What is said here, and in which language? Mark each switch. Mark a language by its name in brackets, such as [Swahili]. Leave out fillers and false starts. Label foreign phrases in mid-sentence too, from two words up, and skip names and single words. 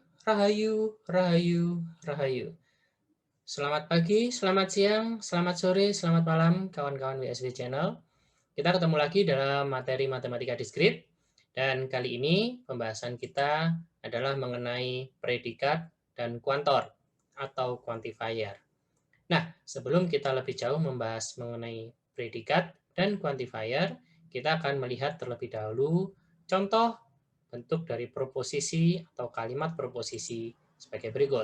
[Indonesian] Rahayu, rahayu, rahayu. Selamat pagi, selamat siang, selamat sore, selamat malam, kawan-kawan WSW Channel. Kita ketemu lagi dalam materi matematika diskrit. Dan kali ini pembahasan kita adalah mengenai predikat dan kuantor atau quantifier. Nah, sebelum kita lebih jauh membahas mengenai predikat dan quantifier, kita akan melihat terlebih dahulu contoh bentuk dari proposisi atau kalimat proposisi sebagai berikut.